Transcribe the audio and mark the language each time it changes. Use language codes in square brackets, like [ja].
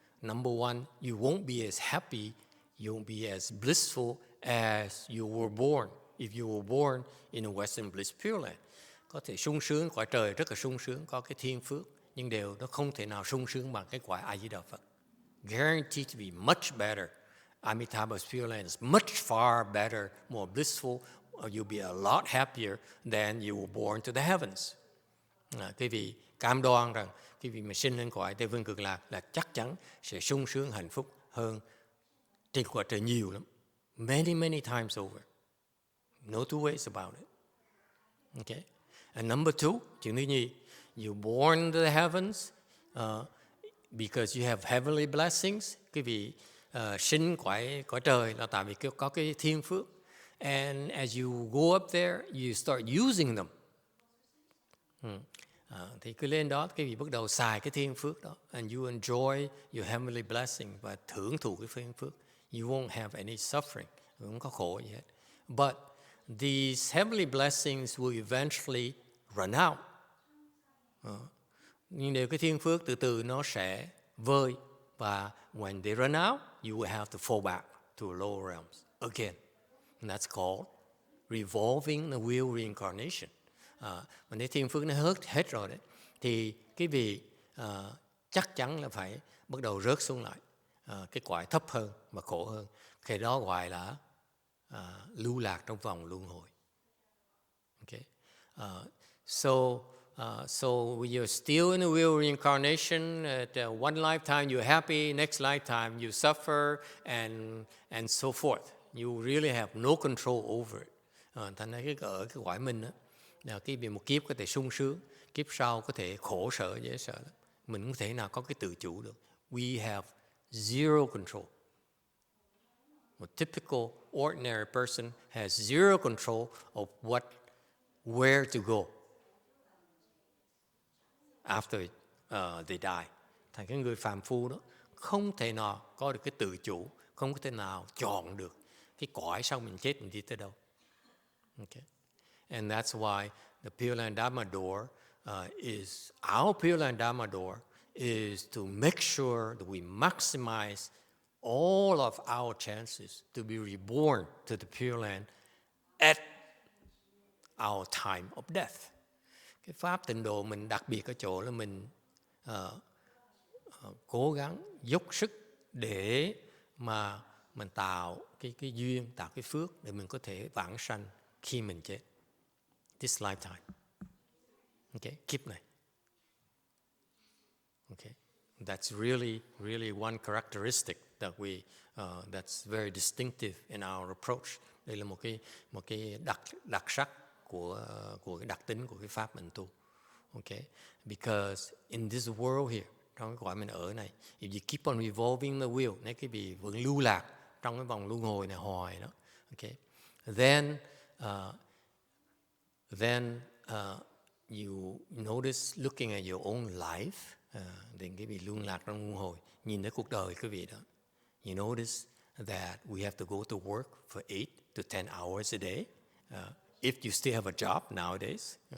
[en] Number one, you won't be as happy, you won't be as blissful as you were born, if you were born in a Western Bliss Pure Land. [vi] Có thể sung sướng, cõi trời rất là sung sướng, có cái thiên phước, nhưng nó không thể nào sung sướng bằng cái cõi A Di Đà Phật. [en] Guaranteed to be much better. Amitabha's Pure Land is much far better, more blissful. You'll be a lot happier than you were born to the heavens. [vi] Quý vị cam đoan rằng quý vị mà sinh lên cõi Tây Phương Cực Lạc là chắc chắn sẽ sung sướng hạnh phúc hơn trên cõi trời nhiều lắm. [en] Many, many times over. No two ways about it. Okay. And number two, [vi] chuyện thứ nhì, [en] you born into the heavens, because you have heavenly blessings, [vi] quý vị sinh cõi trời là tại vì có cái thiên phước. [en] And as you go up there, you start using them. [vi] Thì cứ lên đó, quý vị bắt đầu xài cái thiên phước đó. [en] And you enjoy your heavenly blessing, [vi] và thưởng thụ cái thiên phước. [en] You won't have any suffering, [vi] không có khổ gì hết. [en] But these heavenly blessings will eventually run out. [vi] Nhưng nếu cái thiên phước từ từ nó sẽ vơi, và [en] when they run out, you will have to fall back to lower realms again. And that's called revolving the wheel reincarnation. [vi] Mà nếu thiên phước nó hết rồi đấy, thì cái vị chắc chắn là phải bắt đầu rớt xuống lại cái cõi thấp hơn và khổ hơn. Cái đó gọi là lưu lạc trong vòng luân hồi. [en] Okay. So you're still in the wheel reincarnation. At one lifetime you're happy, next lifetime you suffer, and so forth. You really have no control over it. [vi] Thành ra ở cái cõi mình đó, là cái việc một kiếp có thể sung sướng, kiếp sau có thể khổ sở, dễ sợ lắm. Mình không thể nào có cái tự chủ được. [en] We have zero control. A typical ordinary person has zero control of where to go after they die. [vi] Thành cái người phàm phu đó không thể nào có được cái tự chủ, không có thể nào chọn được cái cõi sau mình chết mình đi tới đâu. [en] Okay. And that's why the Pure Land Dharma door is our Pure Land Dharma door is to make sure that we maximize all of our chances to be reborn to the Pure Land at our time of death. [vi] Cái pháp tịnh độ mình đặc biệt ở chỗ là mình cố gắng dốc sức để mà mình tạo cái duyên, tạo cái phước để mình có thể vãng sanh khi mình chết. [en] This lifetime. Okay, [vi] kiếp này. [en] Okay, that's really one characteristic that that's very distinctive in our approach. [vi] Đây là một cái đặc sắc của cái đặc tính của cái pháp mình tu. [en] Okay, because in this world here, [vi] trong cái cõi mình ở này, [en] if you keep on revolving the wheel, [vi] nếu cái vị vẫn lưu lạc trong cái vòng luân hồi này hoài đó, [en] okay, then you notice looking at your own life, then [vi] cái vị luân lạc trong luân hồi, nhìn đến cuộc đời cái vị đó, [en] you notice that we have to go to work for 8 to 10 hours a day, if you still have a job nowadays.